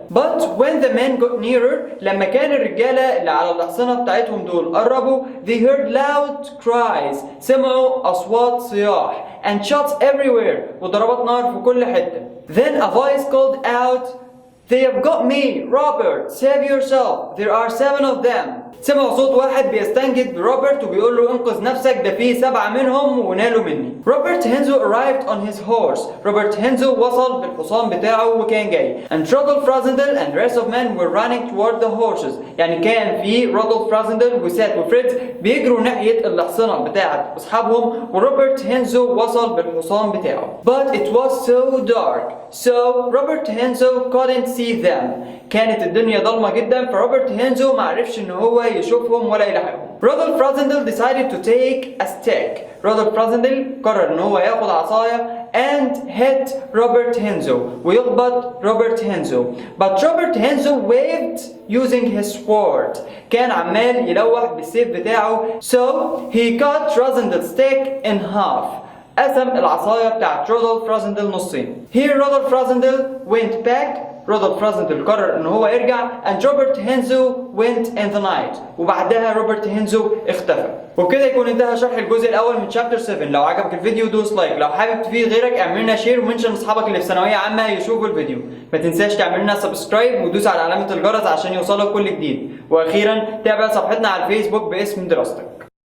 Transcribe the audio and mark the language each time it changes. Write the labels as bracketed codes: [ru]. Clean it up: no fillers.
[en] But when the men got nearer لما كان الرجالة اللي على الحصنة بتاعتهم دول قربوا they heard loud cries. [ar] سمعوا أصوات صياح and shots everywhere وضربات نار في كل حتة. [en] Then a voice called out they have got me Robert save yourself there are 7 of them. [ar] سمعوا صوت واحد بيستنجد بروبرت وبيقول له انقذ نفسك ده في 7 منهم ونالوا مني. [en] Rupert Hentzau arrived on his horse. [ar] روبرت هينزو وصل بالحصان بتاعه وكان جاي. [en] And Rodolph Rosendil and the rest of men were running toward the horses. [ar] يعني كان في رودولف رازندل وسات وفريدز بيجروا ناحية الحصنة بتاعت أصحابهم وروبرت هينزو وصل بالحصان بتاعه. [en] But it was so dark. So Robert Henzo couldn't see them. [ar] كانت الدنيا ضلمة جدا فروبرت هينزو معرفش ان هو يشوفهم ولا يلاحقهم. [en] Rudolf Rassendyll decided to take a stick. [ar] رودولف رازندل قرر ان هو ياخد عصاية and hit Robert Henzo ويخبط روبرت هينزو. [en] But Robert Henzo waved using his sword. [ar] كان عمال يلوح بالسيف بتاعه. [en] So he cut Rosendel's stick in half. [ar] قسم العصاية بتاعت رودولف رازندل نصين. Here رودولف رازندل went back. رودولف رازندل قرر ان هو يرجع and Robert Henzo went in the night. وبعدها روبرت هينزو اختفى. وبكده يكون انتهى شرح الجزء الاول من شابتر 7. لو عجبك الفيديو دوس لايك، لو حابب تفيد غيرك اعمل لنا شير ومنشن اصحابك اللي في ثانويه عامه يشوفوا الفيديو. ما تنساش تعمل لنا سبسكرايب ودوس على علامه الجرس عشان يوصلك كل جديد. واخيرا تابع صفحتنا على الفيسبوك باسم دراستك.